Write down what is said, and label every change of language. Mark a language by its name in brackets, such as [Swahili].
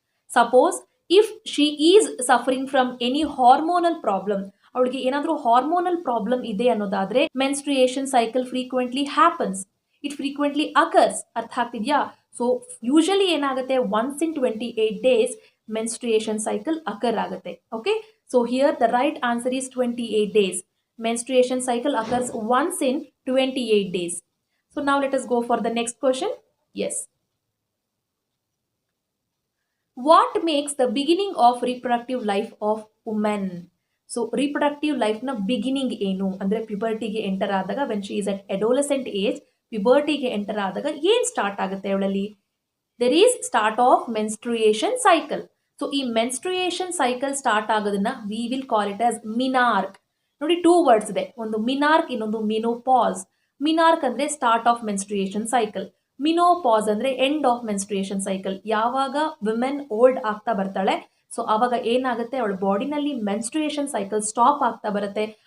[English] suppose if she is suffering from any hormonal problem, [Kannada] ಅವಳಿಗೆ ಏನಾದರೂ hormonal problem ಇದೆ ಅನ್ನೋದಾದ್ರೆ [English] Menstruation cycle frequently happens, it frequently occurs. [Kannada] ಅರ್ಥ ಆಗ್ತಿದ್ಯಾ? [English] So usually ಏನಾಗುತ್ತೆ, once in 28 days menstruation cycle occur ಆಗುತ್ತೆ. Okay, so here the right answer is 28 days. Menstruation cycle occurs once in 28 days. So now let us go for the next question. Yes, what makes the beginning of reproductive life of women? [Kannada] So reproductive life na beginning ಏನು ಅಂದ್ರೆ puberty-ಗೆ enter ಆದಾಗ, [English] when she is at adolescent age, [Kannada] puberty-ಗೆ enter ಆದಾಗ ಏನ್ start ಆಗುತ್ತೆ ಅವಳಲ್ಲಿ? [English] there is start of menstruation cycle. [Kannada] So ಈ menstruation cycle start ಆಗೋದನ್ನ [English] We will call it as menarche. [Kannada] ನೋಡಿ, ಟೂ ವರ್ಡ್ಸ್ ಇದೆ, ಒಂದು ಮಿನಾರ್ಕ್, ಇನ್ನೊಂದು ಮಿನೋಪಾಸ್. ಮಿನಾರ್ಕ್ ಅಂದ್ರೆ [English] start of menstruation cycle, [Kannada] ಮಿನೋಪಾಸ್ ಅಂದ್ರೆ [English] End of menstruation cycle. [Kannada] ಯಾವಾಗ ವಿಮೆನ್ ಓಲ್ಡ್ ಆಗ್ತಾ ಬರ್ತಾಳೆ, ಸೊ ಆವಾಗ ಏನಾಗುತ್ತೆ, ಅವಳ ಬಾಡಿನಲ್ಲಿ ಮೆನ್ಸ್ಟ್ರುಯೇಷನ್ ಸೈಕಲ್ ಸ್ಟಾಪ್ ಆಗ್ತಾ ಬರುತ್ತೆ.